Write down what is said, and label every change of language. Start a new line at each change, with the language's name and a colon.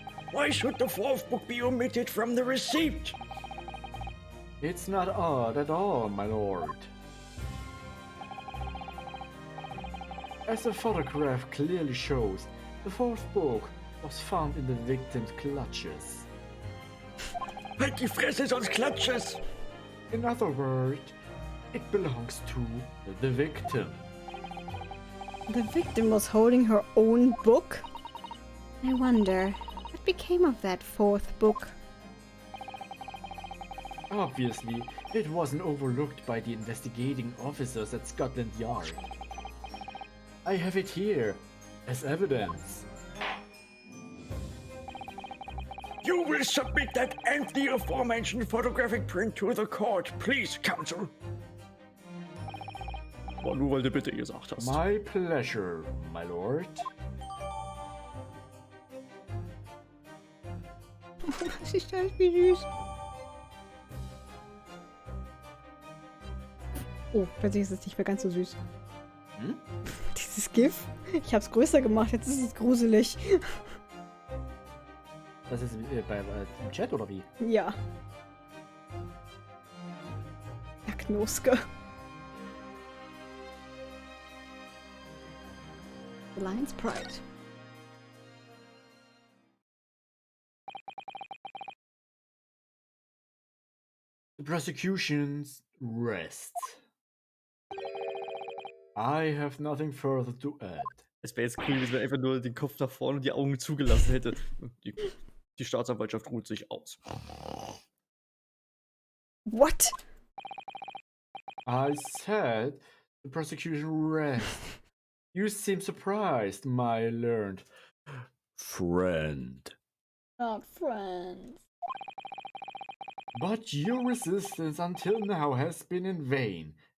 English: Why should the 4th book be omitted from the receipt? It's not odd at all, my lord. As the photograph clearly shows, the 4th book was found in the victim's clutches.
German: Halt die Fresse, sonst klatscht es!
English: In other words, it belongs to the victim. The victim was holding her own book? I wonder, what became of that 4th book? Obviously, it wasn't overlooked by the investigating officers at Scotland Yard. I have it here, as evidence. You will submit that and the aforementioned photographic print to the court, please, Counsel.
German: Boah, nur weil du bitte gesagt hast.
English: My pleasure, my lord.
German: Das ist halt wie süß. Oh, plötzlich ist es nicht mehr ganz so süß. Dieses GIF? Ich hab's größer gemacht, jetzt ist es gruselig. Das ist im Chat oder wie? Ja. Ja, Knoske.
English: The Lion's Pride. The prosecution's rest. I have nothing further to add.
German: Es wäre jetzt cool gewesen, wenn er einfach nur den Kopf nach vorne und die Augen zugelassen hätte. Die Staatsanwaltschaft ruht sich aus.
English: What? I said the prosecution rest. You seem surprised, my learned friend. Not friends. But your resistance until now has been in vain.